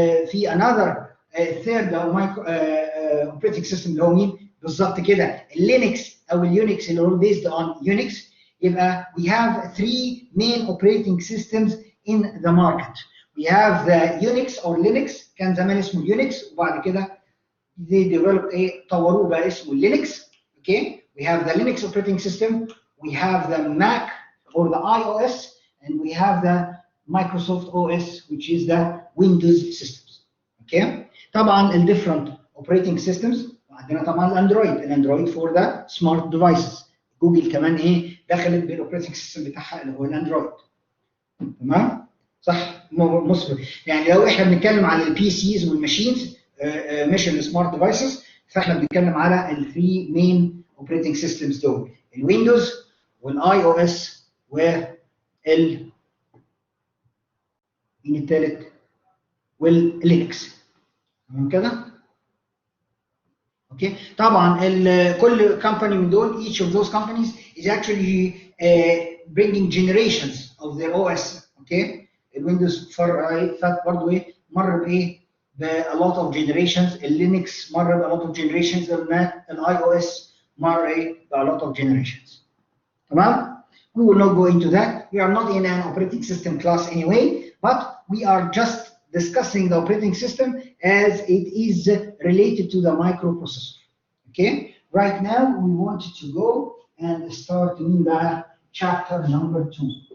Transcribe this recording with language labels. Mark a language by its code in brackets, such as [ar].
[ar] في [en] another third operating system [ar] اللي هو مين؟ بالظبط كده اللينكس او اليونكس اللي هو [en] based on Unix. يبقى we have 3 main operating systems in the market. We have the Unix or Linux. [ar] كان زمان اسمه Unix وبعد كده [en] they developed [ar] طوروه بقى اسمه Linux. [en] Okay, we have the Linux operating system. We have the Mac or the iOS, and we have the Microsoft OS, which is the Windows systems. Okay. [ar] طبعا ال [en] different operating systems [ar] عندنا طبعا الاندرويد [en] for the smart devices. [ar] جوجل كمان ايه دخلت بالاوبريتنج سيستم بتاعها اللي هو الاندرويد. تمام؟ صح مصبر. يعني لو احنا بنتكلم على البي سيز والماشينز مش السمارت ديفايسز، فاحنا بنتكلم على الثري مين اوبريتنج سيستمز دول، الويندوز والاي او اس وال مين الثالث؟ واللينكس. تمام كده؟ اوكي. طبعا كل كمباني من دول [en] each of those companies is actually bringing generations of their OS. [ar] اوكي. الويندوز فات برضه ايه مر بايه ب [en] a lot of generations، [ar] اللينكس مر ب a lot of generations، الماك الاي او اس مر ايه ب a lot of generations. [en] تمام؟ We will not go into that. We are not in an operating system class anyway, but we are just discussing the operating system as it is related to the microprocessor. Okay, right now we want to go and start in the chapter number 2.